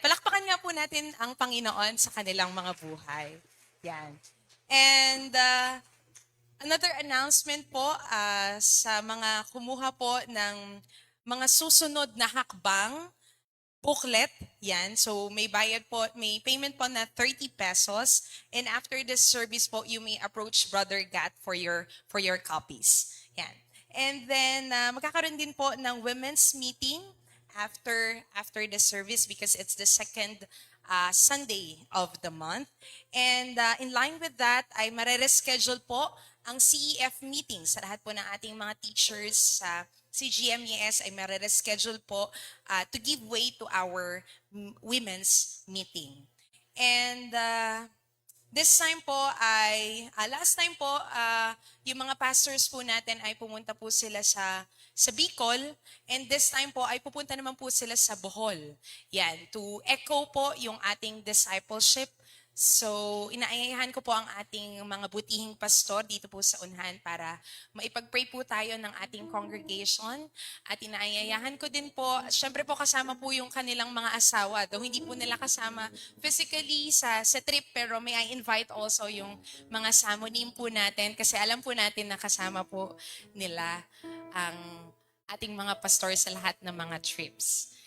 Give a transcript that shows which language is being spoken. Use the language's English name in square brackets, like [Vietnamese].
[Filipino] Palakpakan nga po natin ang Panginoon sa kanilang mga buhay. Yan. [English] And another announcement [Filipino] po sa mga kumuha po ng mga susunod na hakbang, booklet, yan. So may bayad po, may payment po na 30 pesos. [English] And after this service po, you may approach Brother Gat for your copies. Yan. And then [Filipino] magkakaroon din po ng [English] women's meeting after the service because it's the second Sunday of the month. And in line with that, [Filipino] ay marereschedule po ang CEF meeting sa lahat po ng ating mga teachers sa CGMES ay marereschedule po to give way to our women's meeting. And this time po ay, last time po, yung mga pastors po natin ay pumunta po sila sa Bicol, and this time po ay pupunta naman po sila sa Bohol. Yan, to echo po yung ating discipleship. So, inaayahan ko po ang ating mga butihing pastor dito po sa unahan para maipag-pray po tayo ng ating congregation. At inaayahan ko din po, syempre po kasama po yung kanilang mga asawa. Though hindi po nila kasama physically sa trip, pero [English] may I invite also [Filipino] yung mga samonim po natin kasi alam po natin na kasama po nila ang ating mga pastor sa lahat ng mga trips.